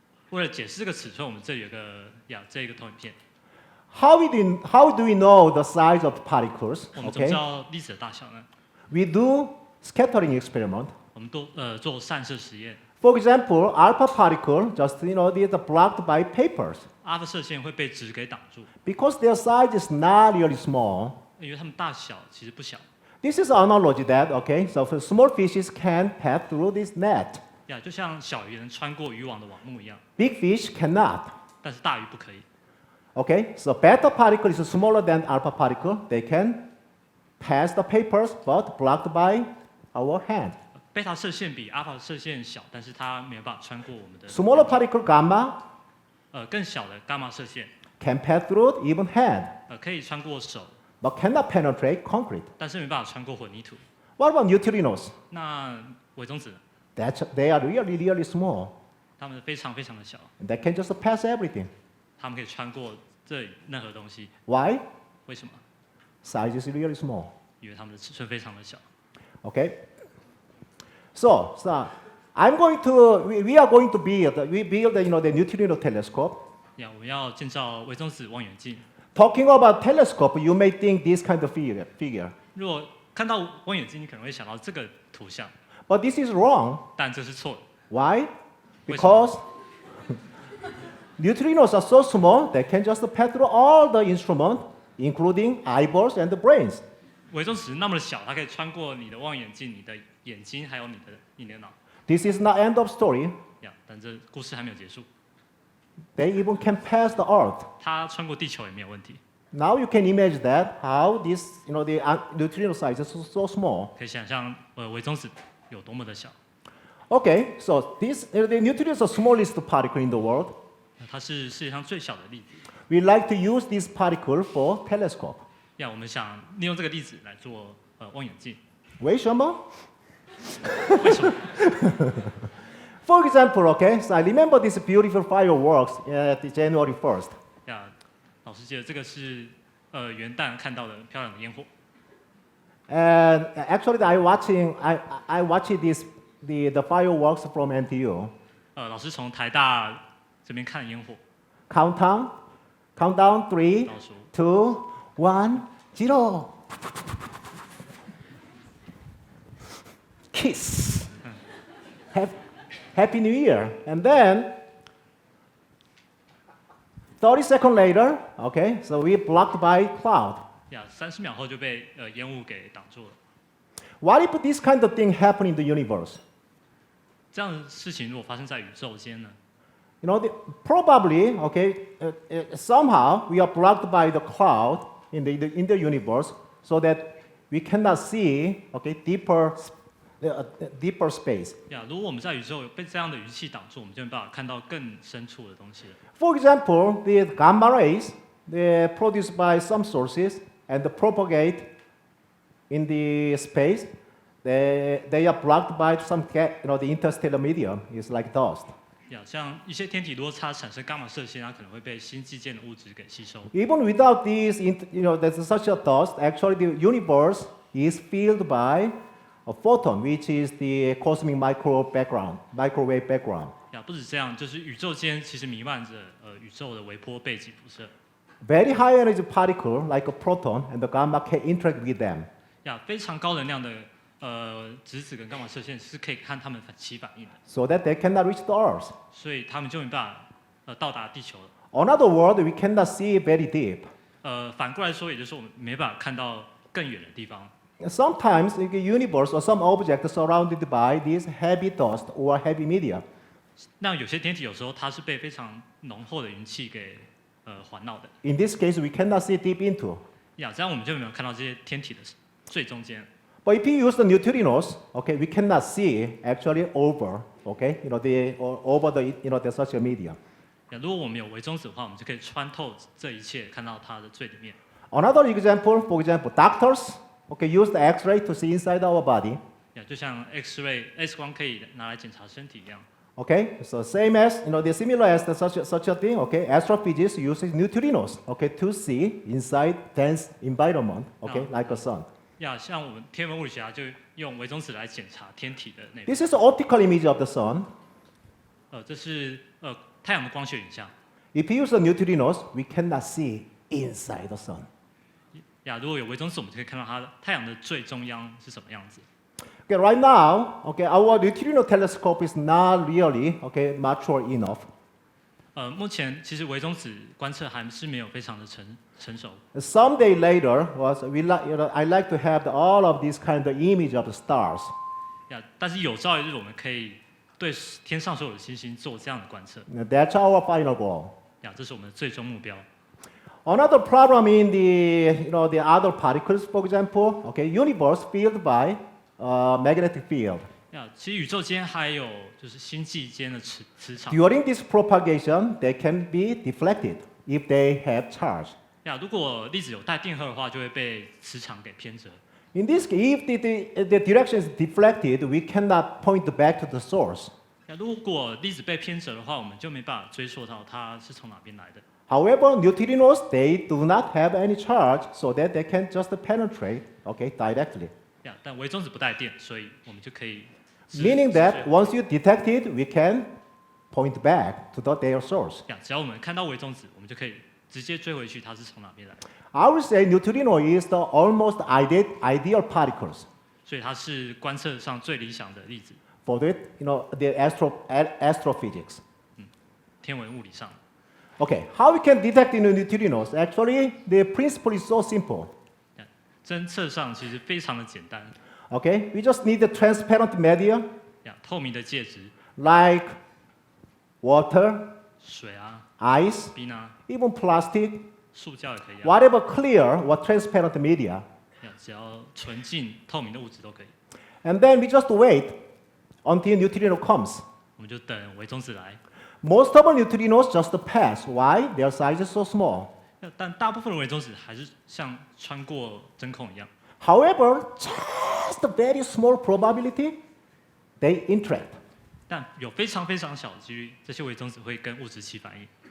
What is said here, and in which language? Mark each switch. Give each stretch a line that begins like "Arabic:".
Chinese: 为了解释这个尺寸，我们这里有这个投影片。
English: How do we know the size of particles?
Chinese: 我们怎么
English: Okay.
Chinese: 知道粒子的大小呢？
English: We do scattering experiment.
Chinese: 我们做散射实验。
English: For example, alpha particle just these are blocked by papers
Chinese: 阿尔法射线会被纸给挡住，
English: because their size is not really small.
Chinese: 因为它们大小其实不小。
English: This is an analogy that so for small fishes can pass through this net.
Chinese: 就像小鱼能穿过渔网的网目一样，
English: Big fish cannot.
Chinese: 但是大鱼不可以。
English: Okay, so beta particle is smaller than alpha particle. They can pass the papers but blocked by our hand.
Chinese: 贝塔射线比阿尔法射线小，但是它没有办法穿过我们的。
English: Smaller particle gamma
Chinese: 更小的伽马射线，
English: can pass through even hand
Chinese: 可以穿过手，
English: but cannot penetrate concrete.
Chinese: 但是没办法穿过混凝土。
English: What about neutrinos?
Chinese: 那微中子，
English: They are really small.
Chinese: 它们非常非常的小，
English: They can just pass everything.
Chinese: 它们可以穿过这里任何东西。
English: Why?
Chinese: 为什么？
English: Size is really small.
Chinese: 因为它们的尺寸非常的小。
English: Okay. So I'm going to we are going to build the neutrino telescope.
Chinese: 我们要建造微中子望远镜。
English: Talking about telescope, you may think this kind of figure.
Chinese: 如果看到望远镜，你可能会想到这个图像，
English: But this is wrong.
Chinese: 但这是错的。
English: Why?
Chinese: 为什么？
English: Because neutrinos are so small they can just pass through all the instrument, including eyeballs and the brains.
Chinese: 微中子那么小，它可以穿过你的望远镜、你的眼睛，还有你的脑。
English: This is not end of story.
Chinese: 但这故事还没有结束。
English: They even can pass the Earth.
Chinese: 它穿过地球也没有问题。
English: Now you can imagine that how this, the neutrino size is so small.
Chinese: 可以想象，微中子有多么的小。
English: Okay, so the neutrino is the smallest particle in the world.
Chinese: 它是世界上最小的粒子。
English: We like to use this particle for telescope.
Chinese: 我们想利用这个粒子来做望远镜。为什么？为什么？
English: For example, okay, so I remember this beautiful fireworks at January 1st.
Chinese: 呀，老师记得这个是元旦看到的漂亮的烟火。
English: And actually, I watched the fireworks from NTU.
Chinese: 老师从台大这边看烟火，
English: Countdown, 3,
Chinese: 倒数
English: 2, 1, 0. Kiss. Happy New Year. And then 30 seconds later, okay, so we blocked by cloud.
Chinese: 呀，30秒后就被烟雾给挡住了。
English: What if this kind of thing happened in the universe?
Chinese: 这样的事情如果发生在宇宙间呢？
English: You know, probably, okay, somehow we are blocked by the cloud in the universe, so that we cannot see, okay, deeper space.
Chinese: 呀，如果我们在宇宙有被这样的仪器挡住，我们就没办法看到更深处的东西了。
English: For example, the gamma rays, they're produced by some sources and propagate in the space. They are blocked by some, the interstellar medium. It's like dust.
Chinese: 呀，像一些天体，如果它产生伽马射线，它可能会被星际间的物质给吸收。
English: Even without this, there's such a dust. Actually, the universe is filled by a photon, which is the cosmic microwave background.
Chinese: 呀，不止这样，就是宇宙间其实弥漫着宇宙的微波背景辐射。
English: Very high energy particle like a proton and the gamma can interact with them.
Chinese: 呀，非常高能量的质子跟伽马射线是可以和它们起反应的，
English: So that they cannot reach the Earth.
Chinese: 所以它们就没办法到达地球了。
English: In other words, we cannot see very deep.
Chinese: 反过来说，也就是说我们没办法看到更远的地方。
English: Sometimes the universe or some object surrounded by this heavy dust or heavy media.
Chinese: 那有些天体有时候它是被非常浓厚的云气给环绕的。
English: In this case, we cannot see deep into.
Chinese: 呀，这样我们就没有看到这些天体的最中间。
English: But if you use the neutrinos, okay, we cannot see actually over, okay, over the such a media.
Chinese: 呀，如果我们有微中子的话，我们就可以穿透这一切，看到它的最里面。
English: Another example, for example, doctors, okay, use the X-ray to see inside our body.
Chinese: 呀，就像 X 光可以拿来检查身体一样。
English: Okay, so same as they're similar as such a thing. Okay, astrophysics uses neutrinos, okay, to see inside dense environment, okay, like a sun.
Chinese: 呀，像我们天文物理学家就用微中子来检查天体的内部。
English: This is an optical image of the sun.
Chinese: 这是太阳的光学影像。
English: If you use the neutrinos, we cannot see inside the sun.
Chinese: 呀，如果有微中子，我们就可以看到太阳的最中央是什么样子。
English: Okay, right now, okay, our neutrino telescope is not really mature enough.
Chinese: 目前其实微中子观测还是没有非常的成熟。
English: Someday later, I like to have all of these kind of image of the stars.
Chinese: 呀，但是有朝一日我们可以对天上所有的星星做这样的观测。
English: That's our final goal.
Chinese: 呀，这是我们的最终目标。
English: Another problem in the other particles, for example, okay, universe filled by magnetic field.
Chinese: 呀，其实宇宙间还有就是星际间的磁场。
English: During this propagation, they can be deflected if they have charge.
Chinese: 呀，如果粒子有带电荷的话，就会被磁场给偏折。
English: In this case, if the direction is deflected, we cannot point back to the source.
Chinese: 呀，如果粒子被偏折的话，我们就没办法追溯到它是从哪边来的。
English: However, neutrinos, they do not have any charge, so that they can just penetrate, okay, directly.
Chinese: 呀，但微中子不带电，所以我们就可以。
English: Meaning that once you detect it, we can point back to their source.
Chinese: 呀，只要我们看到微中子，我们就可以直接追回去它是从哪边来的。
English: I would say neutrino is the almost ideal particles
Chinese: 所以它是观测上最理想的粒子，
English: for the astrophysics.
Chinese: 天文物理上。
English: Okay, how we can detect neutrinos? Actually, the principle is so simple.
Chinese: 侦测上其实非常的简单。
English: Okay, we just need a transparent media
Chinese: 呀，透明的介质，
English: like water,
Chinese: 水啊、
English: ice,
Chinese: 冰啊、
English: even plastic,
Chinese: 塑胶也可以啊。
English: whatever clear or transparent media.
Chinese: 呀，只要纯净透明的物质都可以。
English: And then we just wait until neutrino comes.
Chinese: 我们就等微中子来。
English: Most of the neutrinos just pass. Why? Their size is so small.
Chinese: 但大部分的微中子还是像穿过真空一样。
English: However, just a very small probability, they interact.
Chinese: 但有非常非常小的几率，这些微中子会跟物质起反应。